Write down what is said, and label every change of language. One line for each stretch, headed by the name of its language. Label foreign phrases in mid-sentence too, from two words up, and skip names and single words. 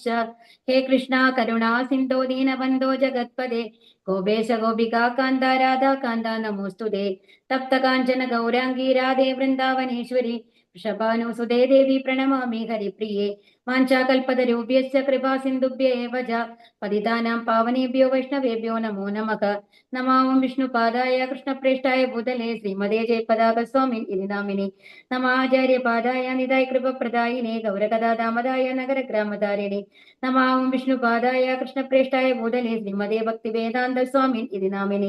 Sanskrit: ഹേ കൃഷ്ണ കരുണാ സിന്ധോ ദീനബന്ധോ ജഗത്പദേ ഗോപേശ ഗോപികാ കാന്ത രാധാ കാന്ത നമോസ്തുതേ. തപ്ത കാഞ്ചന ഗൗരാംഗീ രാധേ വൃന്ദാവനേശ്വരി വൃഷഭാനുസുതേ ദേവി പ്രണമാമി ഹരിപ്രിയേ. വാഞ്ചാകൽപതരൂപ്യശ്ച കൃപാ സിന്ധുഭ്യ ഏവ ച പതിതാനാം പാവനേഭ്യോ വൈഷ്ണവേഭ്യോ നമോ നമഃ. നമാം വിഷ്ണുപാദായ കൃഷ്ണപ്രേഷ്ഠായ ഭൂതലേ ശ്രീമതേ ജയപതാകസ്വാമിൻ ഇതി നാമിനി. നമാചാര്യപാദായ നിതായ കൃപപ്രദായിനേ ഗൗരകഥാദാമദായ നഗരഗ്രാമധാരിണി. നമാം വിഷ്ണുപാദായ കൃഷ്ണപ്രേഷ്ഠായ ഭൂതലേ ശ്രീമതേ ഭക്തിവേദാന്ത സ്വാമിൻ ഇതി നാമിനി.